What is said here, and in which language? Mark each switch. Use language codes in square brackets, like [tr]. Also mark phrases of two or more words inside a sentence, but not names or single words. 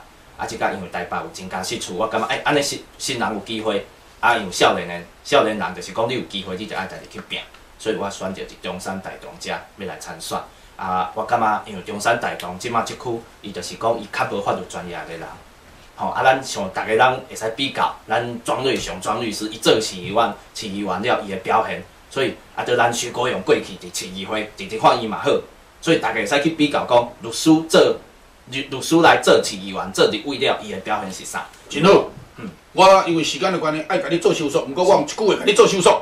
[nan] 啊，即个因为台北有增加释出，我感觉安尼新人有机会。啊，因为少年人就是讲你有机会，你就爱家己去拼。所以我选择伫中山大同遮要来参选。啊，我感觉因为中山大同即马即区，伊就是讲伊较无法律专业的人。吼，啊，咱像逐个人会使比较，咱庄瑞雄庄律师伊做市议员了，伊的表现，所以啊，对咱徐国勇过去伫市议会直直看伊嘛好。所以大家会使去比较讲，律师来做市议员、做立委了，伊的表现是啥？真好。我因为时间的关系，爱甲你做收束，毋过我用一句话甲你做收束。